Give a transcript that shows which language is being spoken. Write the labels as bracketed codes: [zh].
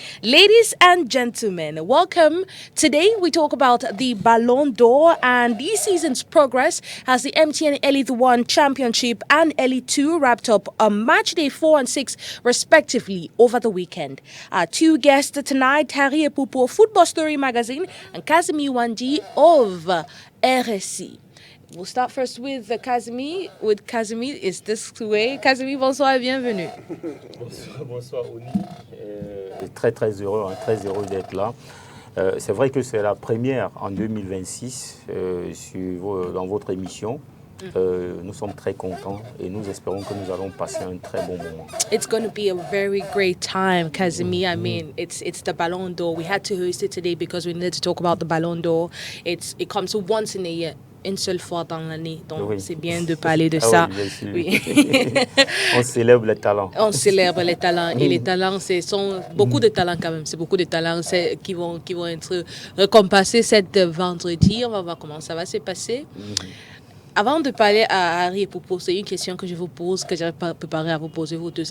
[en] Ladies and gentlemen, welcome. Today we talk about the Ballon d'Or and this season's progress as the MTN Elite One Championship and Elite Two wrapped up on match day 4 and 6 respectively over the weekend. Our two guests tonight, Harry Epupo, Football Story Magazine, and Kazimi Wanji of RSI. We'll start first with Kazimi. With Kazimi, is this way? [fr] Kazimi, bonsoir et bienvenue. Bonsoir Oni. Très heureux d'être là. C'est vrai que c'est la première en 2026 dans votre émission. Nous sommes très contents et nous espérons que nous allons passer un très bon moment. [en] It's going to be a very great time, Kazimi. I mean, it's the Ballon d'Or. We had to host it today because we needed to talk about the Ballon d'Or. It comes once in a year. [fr] Une seule fois dans l'année, donc oui. C'est bien de parler de ça. Oui. On célèbre les talents. On célèbre les talents et les talents, ce sont beaucoup de talents quand même. C'est beaucoup de talents qui vont être récompensés cet vendredi. On va voir comment ça va se passer. Avant de parler à Harry et Popo, c'est une question que je vous pose, que j'avais préparé à vous poser vous tous.